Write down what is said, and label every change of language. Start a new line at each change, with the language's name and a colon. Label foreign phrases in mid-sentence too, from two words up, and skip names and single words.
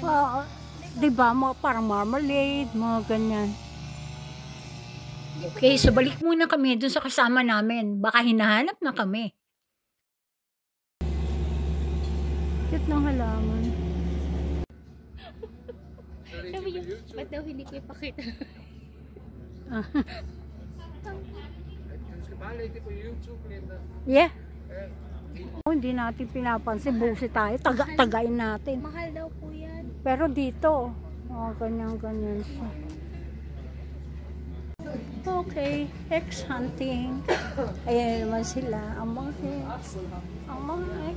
Filipino: Diba, mga parang marmalade, mga ganyan. Okay, so balik muna kami dun sa kasama namin. Baka hinahanap na kami. Cute ng halaman. Sabi niya, ba't daw hindi ko ipakita?
Danish: Du skal bare lægge det på YouTube, Linda.
Filipino: Yeah. Oh, hindi natin pinapansin. Busi tayo. Tagain natin. Mahal daw po yan. Pero dito, ganyan siya. Okay,
English: hex hunting.
Filipino: Ayan naman sila. Ang mga hex. Ang mga hex.